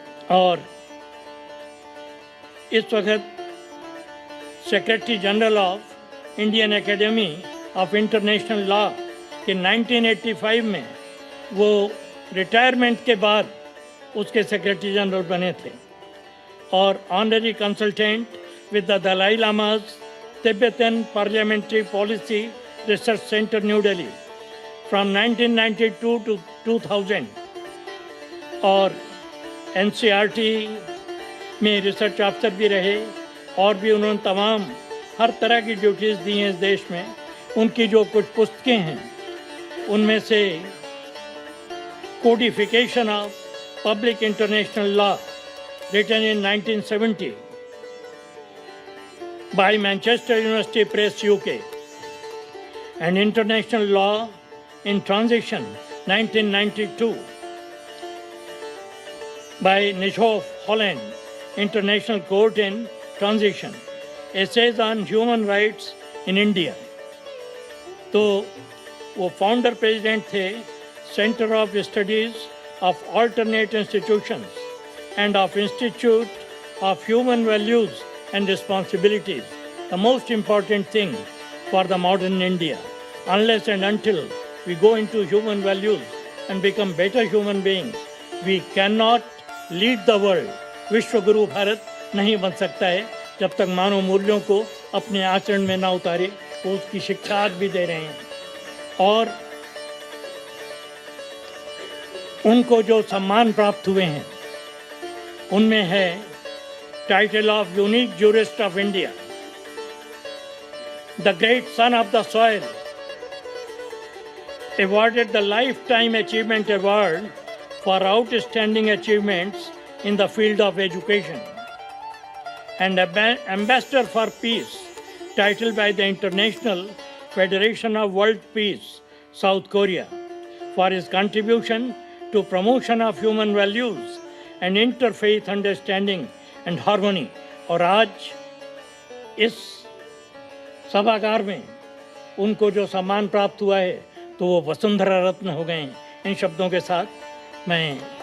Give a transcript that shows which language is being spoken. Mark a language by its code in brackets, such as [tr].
[hi] और इस वक्त [en] secretary general of Indian academy of international law [hi] के 1985 में वो रिटायरमेंट के बाद उसके सेक्रेटरी जनरल बने थे, और [en] honorary consultant with the Dalai Lama's Tibetan parliamentary policy research centre new Delhi from 1992 to 2000, [hi] और NCERT में रिसर्च ऑफिसर भी रहे, और भी उन्होंने तमाम हर तरह की ड्यूटीज़ दी हैं इस देश में। उनकी जो कुछ पुस्तकें हैं उनमें से [en] Codification of public international law written in 1970 by Manchester University Press UK, and International Law in Transition 1992 by Nishoff Holland, International Court in Transition, Essays on Human Rights in India. [hi] तो वो [en] Founder president थे centre of studies of alternate institutions and of institute of human values and responsibilities, the most important thing for the modern India. Unless and until we go into human values and become better human beings, we cannot lead the world. [hi] विश्व गुरु भारत नहीं बन सकता है जब तक मानव मूल्यों को अपने आचरण में ना उतारे। वो उसकी शिक्षा आज भी दे रहे हैं, और उनको जो सम्मान प्राप्त हुए हैं उनमें है [en] Title of Unique Jurist of India, the great son of the soil, awarded the Lifetime Achievement Award for outstanding achievements in the field of education, and Ambassador for Peace, titled by the International Federation of World Peace, South Korea, for his contribution to promotion of human values and interfaith understanding and harmony. [hi] और आज इस सभागार में उनको जो सम्मान प्राप्त हुआ है तो वो वसुंधरा रत्न हो गए हैं। इन शब्दों के साथ मैं